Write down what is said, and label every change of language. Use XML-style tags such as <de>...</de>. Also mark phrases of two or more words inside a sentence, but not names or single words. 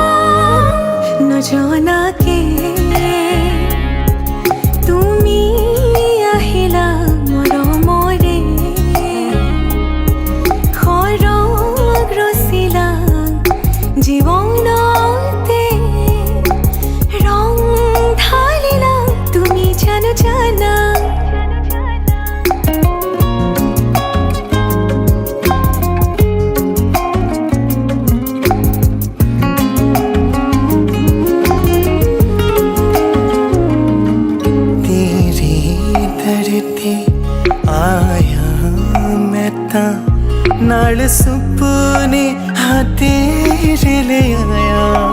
<as>নজনাকে তুমি আহিলা মৰমৰে খৰগ ৰচিলা জীৱনতে ৰং ঢালিলা তুমি জানো জানা</as> <pa>ਤੇਰੇ ਦਰ ਤੇ ਆਇਆ ਮੈਂ ਤਾਂ ਨਾਲ ਸੁਪਨੇ ਹਾਂ ਤੇਰੇ ਲੈ ਆਇਆ</pa>